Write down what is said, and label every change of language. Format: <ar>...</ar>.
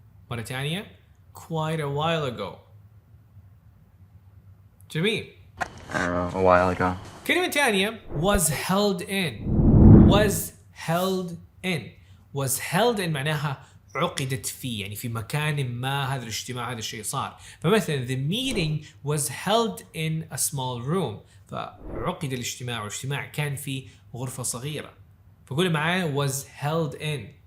<ar>مرة ثانية</ar> <en>quite a while ago.</en> <ar>جميل.</ar> <en>A while ago.</en> <ar>كلمة ثانية</ar> <en>was held in</en> <ar>معناها عقدت فيه، يعني في مكان ما هذا الاجتماع، هذا الشيء صار. فمثلا</ar> <en>the meeting was held in a small room،</en> <ar>فعقد الاجتماع، والاجتماع كان في غرفة صغيرة. فقول معايا</ar> <en>was held in.</en>